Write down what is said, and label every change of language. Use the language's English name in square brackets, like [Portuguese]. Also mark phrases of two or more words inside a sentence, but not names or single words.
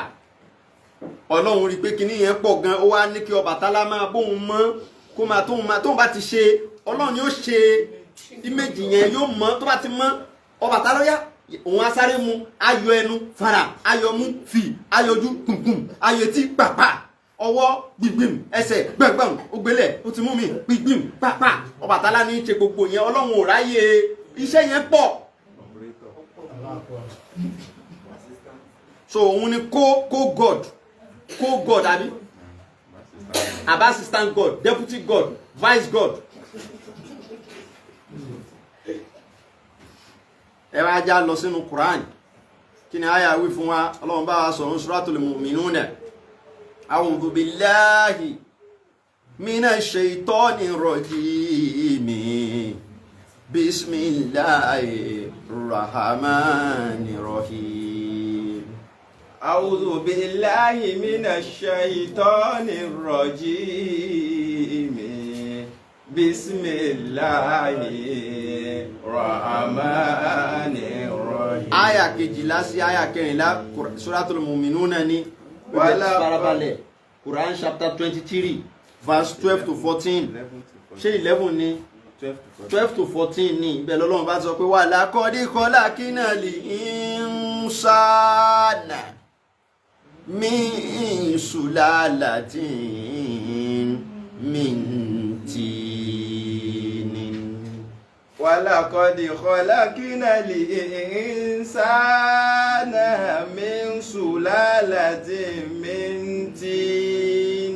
[Yoruba] Ọlọ́run rí pé kíní yẹn pọ̀ gan, ó wá ní kí Ọbàtálá máa bóun mọ́ kó máa tóun bá ti ṣe, Ọlọ́run yóò ṣe ìméjì yẹn yóò mọ́, tó bá ti mọ́ Ọbàtálá yá òun asáré mu ayọ̀ ẹnu fara, ayọ̀ mú fi, ayọ̀ ojú kùnkùn, ayọ̀ etí pàpà, ọwọ́ gbìgbìm, ẹsẹ̀ gbẹ̀gbẹ̀m, ògbélẹ̀ ó ti mú mi gbìgbìm pàpà. Ọbàtálá ní í ṣe gbogbo yẹn, Ọlọ́run ò ráyè iṣẹ́ yẹn pọ̀. [English] So [Yoruba] òun ni [English] co-god àbí assistant god, deputy god, vice god. [Yoruba] Ẹ wá já lọ sínú Quran, kí ni àyà wí fún wa? Ọlọ́run bá wa sọ̀rọ̀ Suratul Mu'minuna. [Arabic] أعوذ بالله من الشيطان الرجيم. بسم الله الرحمن الرحيم. أعوذ بالله من الشيطان الرجيم. بسم الله الرحمن الرحيم. [Yoruba] Àyà kejìlá sí àyà kẹrìnlá Suratul Mu'minuna ni farabalẹ̀. [English] Quran chapter 23 verse 12 to 14. [Yoruba] Ṣé 11 ni? 12 to 14 ni. Ibẹ̀ l'Ọlọ́run bá sọ pé [Arabic] ولقد خلقنا الإنسان من سلالة من طين. وَلَقَدْ خَلَقْنَا الْإِنسَانَ مِنْ سُلَالَةٍ مِنْ طِينٍ